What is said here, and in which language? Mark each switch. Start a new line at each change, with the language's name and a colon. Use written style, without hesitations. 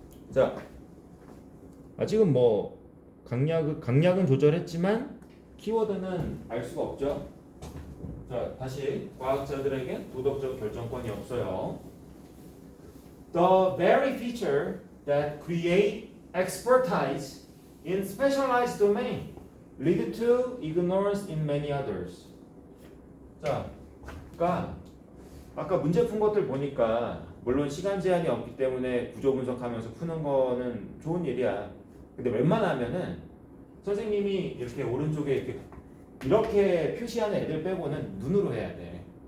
Korean: 자, 아직은 뭐 강약은 조절했지만 키워드는 알 수가 없죠. 자, 다시 과학자들에게 도덕적 결정권이 없어요.
English: The very feature that create expertise in specialized domain lead to ignorance in many others.
Korean: 자, 그러니까 아까 문제 푼 것들 보니까 물론 시간 제한이 없기 때문에 구조 분석하면서 푸는 거는 좋은 일이야. 근데 웬만하면은 선생님이 이렇게 오른쪽에 이렇게 표시하는 애들 빼고는 눈으로 해야 돼.